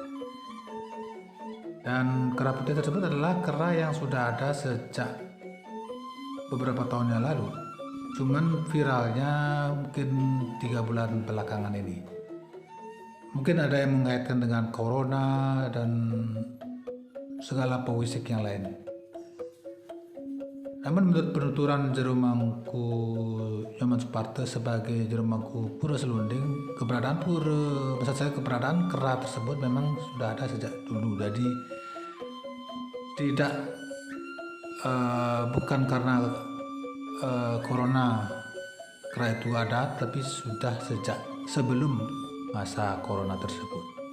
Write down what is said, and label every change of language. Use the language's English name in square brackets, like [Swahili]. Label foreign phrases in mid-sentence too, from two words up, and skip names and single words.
[Indonesian] Dan kera putih tersebut adalah kera yang sudah ada sejak beberapa tahun yang lalu. Cuman viralnya mungkin 3 bulan belakangan ini. Mungkin ada yang mengaitkan dengan corona dan segala pewisik yang lain. Namun menurut penuturan Jero Mangku Nyoman Suparto sebagai Jero Mangku Pura Selonding, keberadaan kera tersebut memang sudah ada sejak dulu. Jadi tidak bukan karena corona kera itu ada, tapi sudah sejak sebelum masa corona tersebut.